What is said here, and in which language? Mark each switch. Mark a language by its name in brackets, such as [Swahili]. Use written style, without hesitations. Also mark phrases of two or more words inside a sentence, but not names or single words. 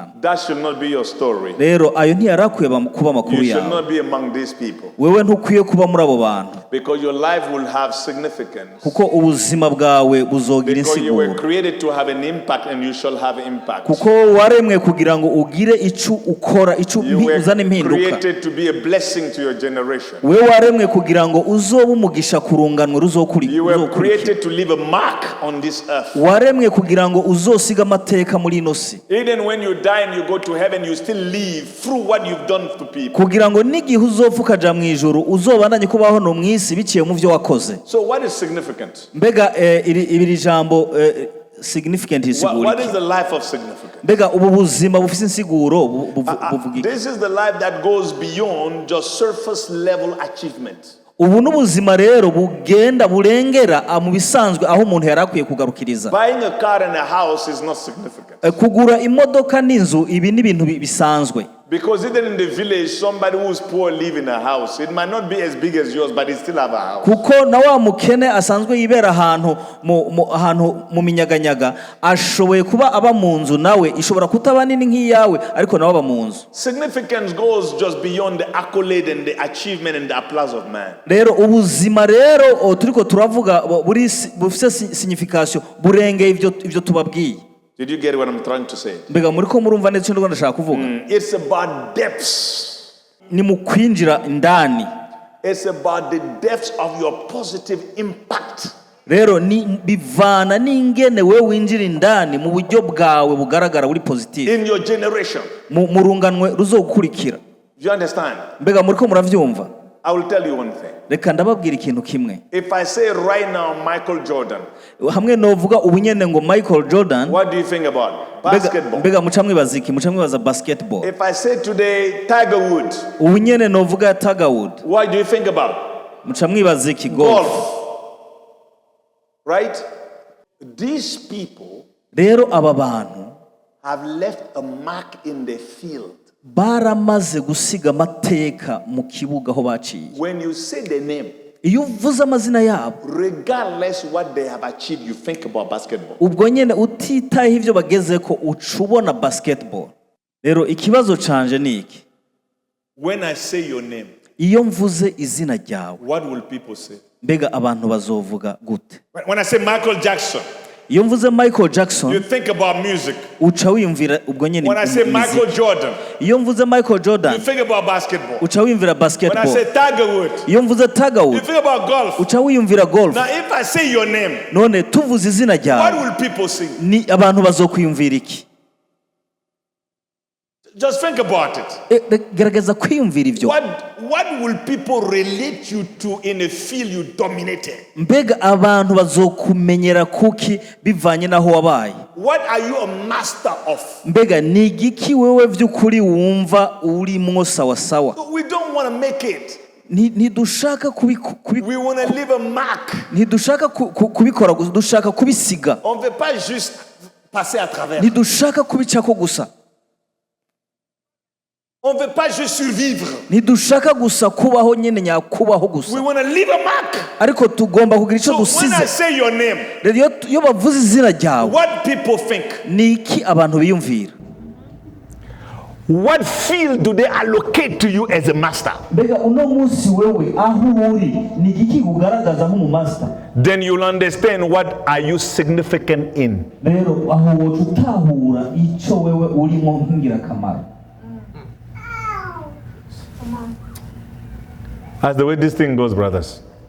[English] That should not be your story. [Rundi] Rero ayo ntiyarakuye kuba makuru yawe. [English] You should not be among these people. [Rundi] Wewe ntukwiye kuba muri abo bantu. [English] Because your life will have significance. [Rundi] Kuko ubuzima bwawe buzogira insiguro. [English] Because you were created to have an impact and you shall have impact. [Rundi] Kuko waremwe kugira ngo ugire icu ukora icu uzane impinduka. [English] You were created to be a blessing to your generation. [Rundi] Wewe waremwe kugira ngo uzobe umugisha kurunganwe ruzokuri. [English] You were created to leave a mark on this earth. [Rundi] Waremwe kugira ngo uzosiga amateka muri ino si. [English] Even when you die and you go to heaven, you still live through what you've done to people. [Rundi] Kugira ngo nigihe uzopfa ukaja mu ijuru uzobandanye kubaho no mwisi biciye mu byo wakoze. [English] So what is significant? [Rundi] Mbega ibiri jambo significant isiguro. [English] What is the life of significance? [Rundi] Mbega ubu buzima bufise insiguro buvugika. [English] This is the life that goes beyond just surface level achievement. [Rundi] Ubu n'ubuzima rero bugenda burengera mu bisanzwe aho umuntu yarakwiye kugarukiriza. [English] Buying a car and a house is not significant. [Rundi] Kugura imodoka n'inzu ibi ni ibintu bisanzwe. [English] Because even in the village, somebody who's poor live in a house. It might not be as big as yours, but he still have a house. [Rundi] Kuko na wa mukene asanzwe yibera ahantu mu minyaganyaga ashoboye kuba aba mu nzu nawe ishobora kutaba nini nk'iyawe ariko nawe aba mu nzu. [English] Significance goes just beyond the accolade and the achievement and the applause of man. [Rundi] Rero ubuzima rero turiko turavuga bufise signification burengeye ivyo tubabwiye. [English] Did you get what I'm trying to say? [Rundi] Mbega muri ko murumva netse ndo ndashaka kuvuga. [English] It's about depths. [Rundi] Ni mu kwinjira indani. [English] It's about the depths of your positive impact. [Rundi] Rero ni bivana n'ingene wewe winjira indani mu buryo bwawe bugaragara buri positive. [English] In your generation. [Rundi] Mu runganwe ruzokurikira. [English] You understand? [Rundi] Mbega muri ko muravyumva? [English] I will tell you one thing. [Rundi] Reka ndababwira ikintu kimwe. [English] If I say right now Michael Jordan. [Rundi] Hamwe novuga ubunyene ngo Michael Jordan. [English] What do you think about basketball? [Rundi] Mbega mucamwibaza basketball. [English] If I say today Tiger Woods. [Rundi] Ubunyene novuga Tiger Woods. [English] What do you think about? [Rundi] Mucamwibaza golf. [English] Right? These people [Rundi] rero aba bantu [English] have left a mark in the field. [Rundi] Baramaze gusiga amateka mu kibuga aho baciye. [English] When you say the name, [Rundi] iyo uvuze amazina yabo, [English] regardless what they have achieved, you think about basketball. [Rundi] Ubwo nyene utitaye ivyo bageze ko ucubona basketball. Rero ikibazo canje niki? [English] When I say your name, [Rundi] iyo mvuze izina ryawe, [English] what will people say? [Rundi] Mbega abantu bazovuga gute? [English] When I say Michael Jackson, [Rundi] iyo mvuze Michael Jackson, [English] you think about music. [Rundi] Uca wiyumvira ubwo nyene. [English] When I say Michael Jordan, [Rundi] iyo mvuze Michael Jordan, [English] you think about basketball. [Rundi] Uca wiyumvira basketball. [English] When I say Tiger Woods, [Rundi] iyo mvuze Tiger Woods, [English] you think about golf. [Rundi] Uca wiyumvira golf. [English] Now if I say your name, [Rundi] none tuvuze izina ryawe, [English] what will people say? [Rundi] Ni abantu bazokwiyumvira iki? [English] Just think about it. [Rundi] Gerageza kwiyumvira ivyo. [English] What will people relate you to in a field you dominated? [Rundi] Mbega abantu bazokumenyera kuki bivanye naho wabaye? [English] What are you a master of? [Rundi] Mbega ni igiki wewe vy'ukuri wumva urimwo sawa sawa? [English] We don't want to make it. [Rundi] Ntidushaka [English] we want to leave a mark. [Rundi] Ntidushaka kubikora gusa, dushaka kubisiga. [French] On veut pas juste passer à travers. [Rundi] Ntidushaka kubicako gusa. [French] On veut pas juste survivre. [Rundi] Ntidushaka gusa kubaho nyene nyakubaho gusa. [English] We want to leave a mark. [Rundi] Ariko tugomba kugira ico dusize. [English] So when I say your name, [Rundi] iyo bavuze izina ryawe, [English] what people think? [Rundi] Niki abantu biyumvira? [English] What field do they allocate to you as a master? Then you'll understand what are you significant in. That's the way this thing goes, brothers.